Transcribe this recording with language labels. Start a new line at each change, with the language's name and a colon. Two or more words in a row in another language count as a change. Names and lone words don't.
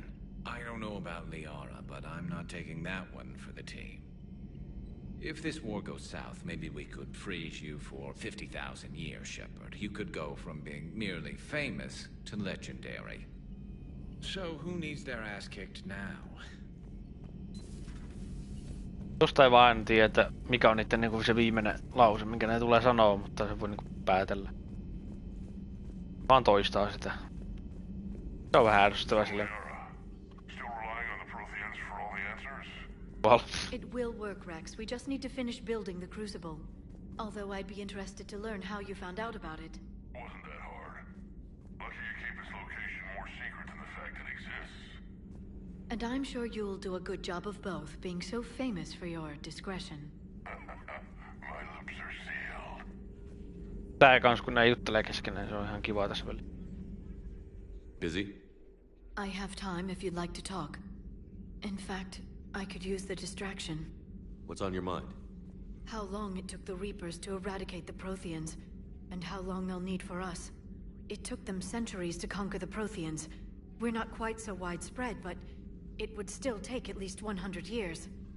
English: I don't know about Liara, but I'm not taking that one for the team. If this war goes south, maybe we could freeze you for 50,000 years, Shepard. You could go from being merely famous to legendary. So who needs their ass kicked now?
Finnish: Tosta ei vaan tiedä, mikä on niiden niinku se viimeinen lause, minkä ne tulee sanoa, mutta se voi niinku päätellä. Vaan toistaa sitä. Se on vähän ärsyttävää silleen.
English: Well. It will work, Rex. We just need to finish building the crucible. Although I'd be interested to learn how you found out about it. Wasn't that hard. Lucky you keep its location more secret than the fact it exists. And I'm sure you'll do a good job of both, being so famous for your discretion. My lips are sealed.
Finnish: Tää kans kun nää juttelee keskenään, se on ihan kiva tässä väliin.
English: Busy? I have time if you'd like to talk. In fact, I could use the distraction. What's on your mind? How long it took the Reapers to eradicate the Protheans, and how long they'll need for us. It took them centuries to conquer the Protheans. We're not quite so widespread, but it would still take at least 100 years.